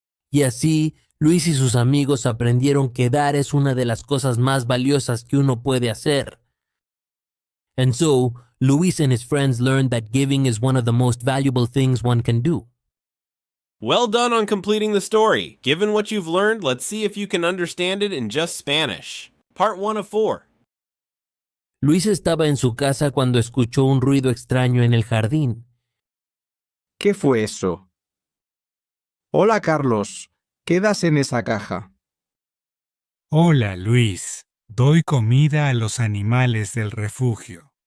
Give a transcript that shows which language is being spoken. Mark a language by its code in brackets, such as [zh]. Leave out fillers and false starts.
[es] Y así, Luis y sus amigos aprendieron que dar es una de las cosas más valiosas que uno puede hacer. [en] And so, Luis and his friends learned that giving is one of the most valuable things one can do. Well done on completing the story. Given what you've learned, let's see if you can understand it in just Spanish. Part 1 of 4. [es] Luis estaba en su casa cuando escuchó un ruido extraño en el jardín. ¿Qué fue eso? Hola, Carlos. ¿Qué das en esa caja? Hola, Luis. Doy comida a los animales del refugio.